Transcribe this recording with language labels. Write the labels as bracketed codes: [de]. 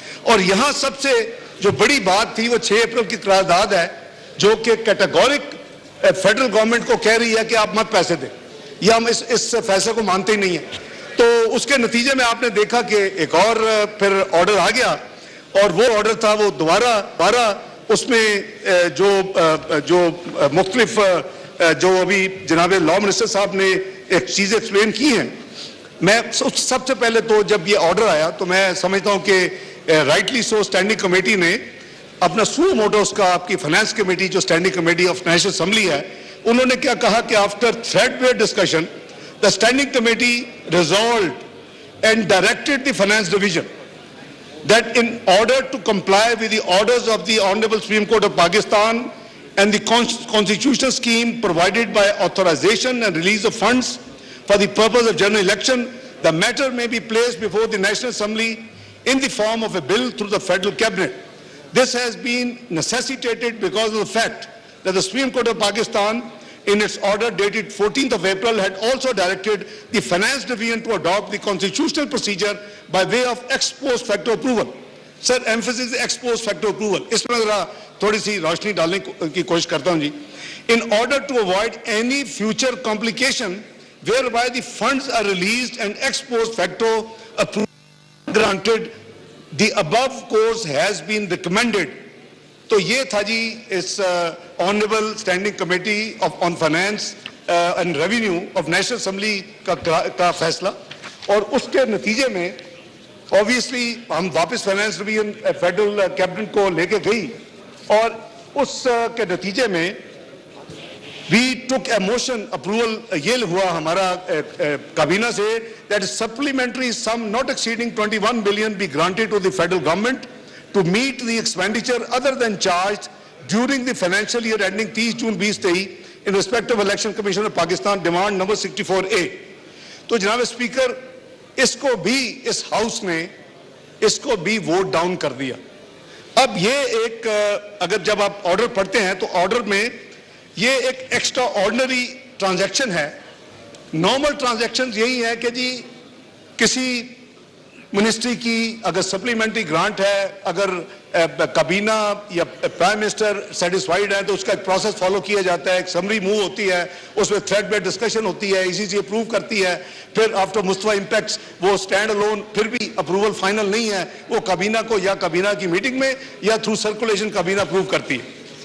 [ur] اور یہاں سب سے جو بڑی بات تھی وہ 6 اپریل کی قرارداد ہے جو کہ کیٹیگورک فیڈرل گورنمنٹ کو کہہ رہی ہے کہ آپ مت پیسے دیں, یا ہم اس فیصلے کو مانتے ہی نہیں ہیں. تو اس کے نتیجے میں آپ نے دیکھا کہ ایک اور پھر آرڈر آ گیا, اور وہ آرڈر تھا وہ دوبارہ اس میں جو مختلف جو ابھی جناب لا منسٹر صاحب نے ایک چیز ایکسپلین کی ہیں. میں سب سے پہلے تو جب یہ آرڈر آیا تو میں سمجھتا ہوں کہ رائٹلی سو اسٹینڈنگ کمیٹی نے اپنا سو موٹو اس کا, آپ کی فائنانس کمیٹی جو standing committee of national assembly ہے, انہوں نے کیا کہا کہ [en] After threadbare discussion the standing committee resolved and directed the finance division that in order to comply with the orders of the Honorable Supreme Court of Pakistan and the constitutional scheme provided by authorization and release of funds for the purpose of general election, the matter may be placed before the National Assembly in the form of a bill through the Federal Cabinet. This has been necessitated because of the fact that the Supreme Court of Pakistan in its order dated 14th of April had also directed the finance division to adopt the constitutional procedure by way of ex post facto approval. Sir, emphasis is ex post facto approval. [ur] اس میں ذرا تھوڑی سی روشنی ڈالنے کی کوشش کرتا ہوں جی. [en] In order to avoid any future complication whereby the funds are released and ex post facto approval granted, the above course has been recommended. [ur] تو یہ تھا جی اس honourable standing committee on finance and revenue of national assembly کا فیصلہ. اور اس کے نتیجے میں [en] obviously [ur] ہم واپس فائنانس ڈویژن فیڈرل کیبنٹ کو لے کے گئی, اور اس کے نتیجے میں [en] we took a motion approval [ur] یہ ہوا ہمارا کابینہ سے [en] that supplementary sum not exceeding 21 billion be granted to the federal government to meet the expenditure other than charged during the financial year ending 30 June 2023 in respect of Election Commission of Pakistan demand number 64A. [ur] تو جناب speaker اس کو بھی اس house نے اس کو بھی vote down کر دیا. اب یہ ایک اگر جب آپ آرڈر پڑھتے ہیں تو آرڈر میں یہ ایک ایکسٹرا آرڈنری ٹرانزیکشن ہے. نارمل ٹرانزیکشن یہی ہے کہ جی کسی منسٹری کی اگر سپلیمنٹری گرانٹ ہے, اگر کابینہ یا پرائم منسٹر سیٹسفائیڈ ہے تو اس کا ایک پروسیس فالو کیا جاتا ہے, ایک سمری موو ہوتی ہے, اس میں تھریڈ بیئر ڈسکشن ہوتی ہے, ECC اپروو کرتی ہے, پھر آفٹر مستوی امپیکٹس وہ اسٹینڈ الون پھر بھی اپروول فائنل نہیں ہے, وہ کابینہ کو یا کابینہ کی میٹنگ میں یا تھرو سرکولیشن کابینہ اپروو کرتی ہے.